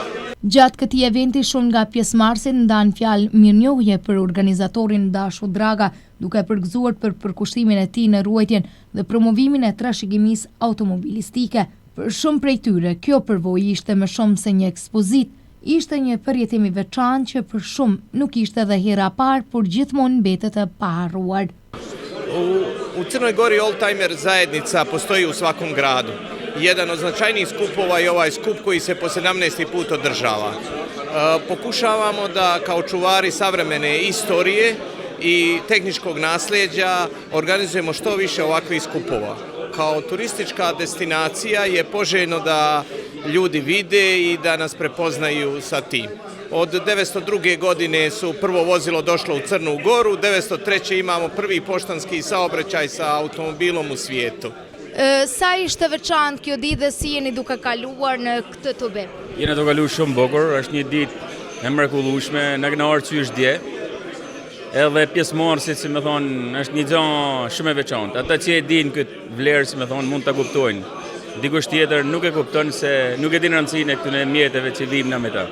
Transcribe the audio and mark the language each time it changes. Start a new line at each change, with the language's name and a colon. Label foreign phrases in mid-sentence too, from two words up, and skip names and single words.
Albanian: Gjatë këtij eventi shumë nga pjesëmarrësit ndan fjalë mirënjohje për organizatorin Dashu Draga, duke përgëzuar për përkushtimin e tij në ruajtjen dhe promovimin e trashëgimisë automobilistike. Për shumë prej tyre, kjo përvojë ishte më shumë se një ekspozit, ishte një përjetim i veçantë që për shumë nuk ishte edhe hera parë, por gjithmonë mbetet e paharruar.
Serbian: U Crnoj Gori Oldtimer zajednica postoji u svakom gradu. Jedan od značajnijih skupova je ovaj skup koji se po 17. put održava. Pokušavamo da kao čuvari savremene istorije i tehničkog nasljeđa organizujemo što više ovakvih skupova. Kao turistička destinacija je poželjno da ljudi vide i da nas prepoznaju sa tim. Od 902. godine su prvo vozilo došlo u Crnu Goru, 903. imamo prvi poštanski saobraćaj sa automobilom u svijetu.
Albanian: Sa ishte veçantë kjo ditë dhe si jeni duke kaluar në këtë tubim? Jena duke kaluar shumë bukur, është një ditë e mrekullueshme, na kena arsyes dje. Edhe pjesëmarrësit, si më thonë, është një gjë shumë e veçantë. Ata që e dinë këtë vlerë, si më thonë, mund ta kuptojnë. Dikush tjetër nuk e kupton se nuk e din rëndësinë e këtyre mjeteve që vijmë na me ta.